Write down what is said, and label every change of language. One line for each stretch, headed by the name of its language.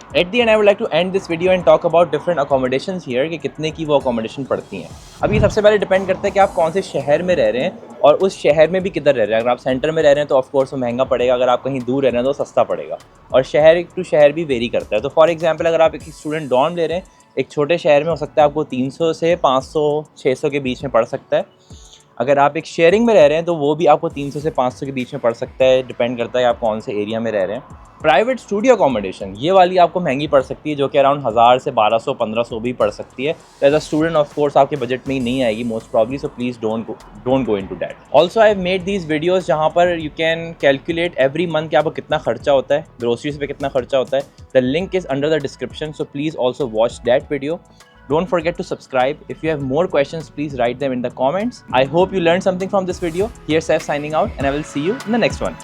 English: At the end, I would like to end this video and talk about different accommodations here
Hindi: कि कितने की वो accommodation पड़ती हैं। अब ये सबसे पहले डिपेंड करता है कि आप कौन से शहर में रह रहे हैं और उस शहर में भी किधर रह रहे हैं। अगर आप सेंटर में रह रहे हैं तो ऑफकोर्स वो महंगा पड़ेगा, अगर आप कहीं दूर रह रहे हैं तो सस्ता पड़ेगा, और शहर टू शहर भी वेरी करता है। तो फॉर एग्जाम्पल अगर आप एक स्टूडेंट डॉर्म ले रहे हैं एक छोटे शहर में, हो सकता है आपको 300 से 500 600 के बीच में पड़ सकता है। अगर आप एक शेयरिंग में रह रहे हैं तो वो भी आपको 300 से 500 के बीच में पड़ सकता है, डिपेंड करता है आप कौन से एरिया में रह रहे हैं। प्राइवेट स्टूडियो अकोमोडेशन ये वाली आपको महंगी पड़ सकती है, जो कि अराउंड 1000 से 1200-1500 भी पड़ सकती है।
English: as a student of course
Hindi: आपके बजट में ही नहीं आएगी
English: Most probably, so please don't go into that. Also I have made these videos
Hindi: जहाँ पर you can calculate every month कि आपको कितना खर्चा होता है, ग्रोसरीज पे कितना खर्चा होता है।
English: The link is under the description, so please also watch that video. Don't forget to subscribe. If you have more questions, please write them in the comments. I hope you learned something from this video. Here's Saif signing out, and I will see you in the next one.